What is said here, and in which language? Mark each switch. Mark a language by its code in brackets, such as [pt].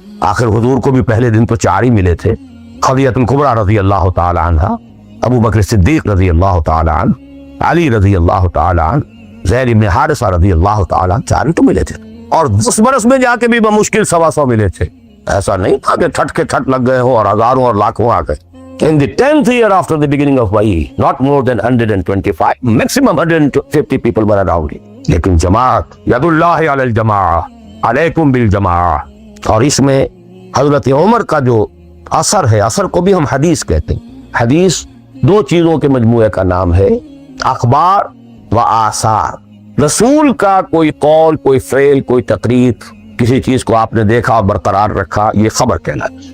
[ur] آخر حضور کو بھی پہلے دن تو 4 ہی ملے تھے, خدیجہ الکبریٰ رضی اللہ تعالی عنہ, ابو بکر صدیق رضی اللہ تعالی عنہ, علی رضی اللہ تعالی عنہ, زید بن حارثہ رضی اللہ تعالی عنہ, 4 تو ملے تھے. اور 10 برس میں جا کے بھی بمشکل 125 ملے تھے. ایسا نہیں تھا کہ ٹھٹ کے ٹھٹ لگ گئے ہو اور ہزاروں اور لاکھوں آ گئے. [en] In the 10th year after the beginning of Wahi, not more than 125, maximum 150 people were around it. [ur] لیکن جماعت, [ar] ید اللہ علی الجماع, علیکم بالجماع. [ur] اور اس میں حضرت عمر کا جو اثر ہے, اثر کو بھی ہم حدیث کہتے ہیں. حدیث 2 چیزوں کے مجموعے کا نام ہے, اخبار و آثار. رسول کا کوئی قول, کوئی فعل, کوئی تقریر, کسی چیز کو آپ نے دیکھا اور برقرار رکھا, یہ خبر کہلاتی.